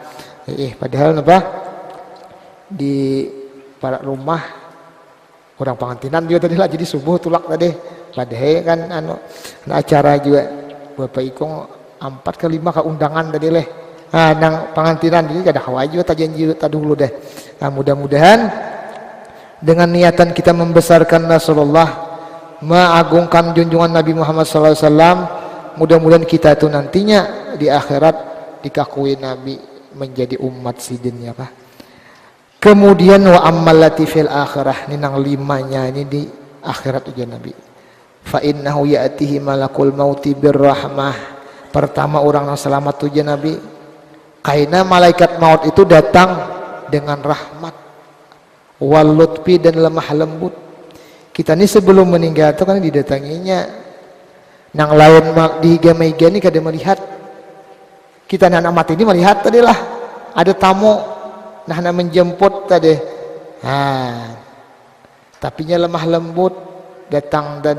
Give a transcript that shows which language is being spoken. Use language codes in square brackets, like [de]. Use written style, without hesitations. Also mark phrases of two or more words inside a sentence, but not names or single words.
[bjn] Padahal apa di para rumah orang pengantinan juga tadi lah, jadi subuh tulak tadi. [id] Padahal kan acara juga Bapak Ikong 4 ke 5 ke undangan tadi leh. [bjn] Nang pengantinan jadi kada kawa juga tajanji dulu deh. [id] Mudah-mudahan dengan niatan kita membesarkan Rasulullah, mengagungkan junjungan Nabi Muhammad SAW, mudah-mudahan kita itu nantinya di akhirat dikakui Nabi menjadi umat sidinnya Pak. [ar] Kemudian وأما التي في الآخرة, [bjn] ini nang limanya ini di akhirat ujian Nabi. [ar] فإنه يأتيه ملك الموت بالرحمة. [id] Pertama orang yang selamat ujian Nabi, karena malaikat maut itu datang dengan rahmat, [ar] واللطف [id] dan lemah lembut. Kita ini sebelum meninggal itu kan didatanginya. [bjn] Nang lain di higa-higa ini kada melihat. [id] Kita anak mati ini melihat tadilah ada tamu nah menjemput tadi. Tapinya lemah lembut datang tadi.